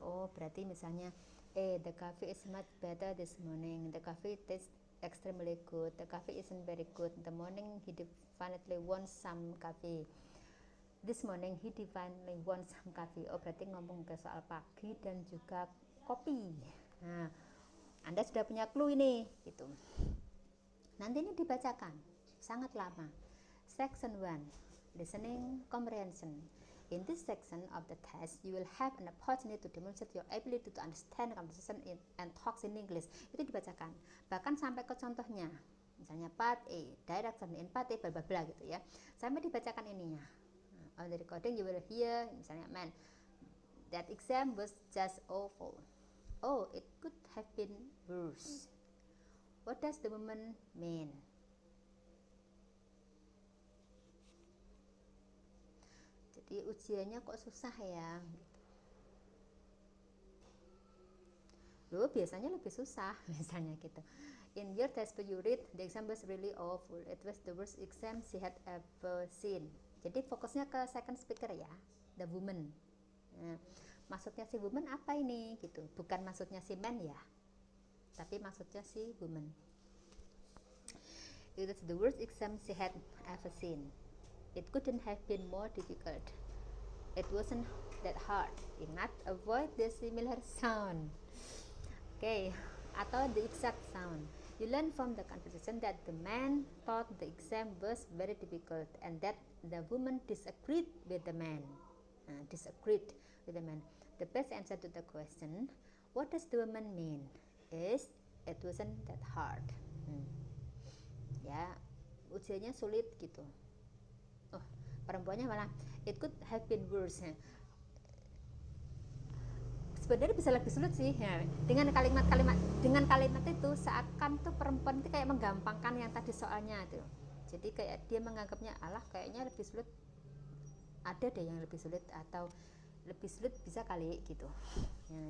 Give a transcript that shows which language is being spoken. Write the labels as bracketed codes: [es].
[id] Oh, berarti misalnya [en] the coffee is much better this morning, the coffee tastes extremely good, the coffee isn't very good, the morning he definitely wants some coffee, this morning he definitely wants some coffee. [id] Oh, berarti ngomong ke soal pagi dan juga kopi. Nah, Anda sudah punya clue ini gitu. Nanti ini dibacakan sangat lama. [en] Section 1, listening comprehension. In this section of the test, you will have an opportunity to demonstrate your ability to understand conversation and talks in English. [id] Itu dibacakan. Bahkan sampai ke contohnya. Misalnya part A, [en] direction in part A, [id] bla bla bla gitu ya. Sampai dibacakan ininya. [en] On the recording you will hear, [id] misalnya, [en] man, that exam was just awful. Oh, it could have been worse. What does the woman mean? [id] Jadi ujiannya kok susah ya? Loh, biasanya lebih susah, misalnya gitu. [en] In your test you read, the exam was really awful. It was the worst exam she had ever seen. [id] Jadi fokusnya ke [en] second speaker [id] ya, [en] the woman. [id] Nah, maksudnya si woman apa ini gitu? Bukan maksudnya si man ya, tapi maksudnya si woman. [en] It was the worst exam she had ever seen. It couldn't have been more difficult. It wasn't that hard. [id] Ingat, [en] avoid the similar sound. Okay, atau the exact sound. You learn from the conversation that the man thought the exam was very difficult and that the woman disagreed with the man. The best answer to the question, what does the woman mean, is it wasn't that hard. [id] Ya, ujiannya sulit gitu. Oh, perempuannya malah [en] it could have been worse. [id] Sebenarnya bisa lebih sulit sih ya. Dengan kalimat itu seakan tuh perempuan itu kayak menggampangkan yang tadi soalnya tuh. Jadi kayak dia menganggapnya, alah kayaknya lebih sulit, ada deh yang lebih sulit, atau lebih sulit bisa kali gitu ya.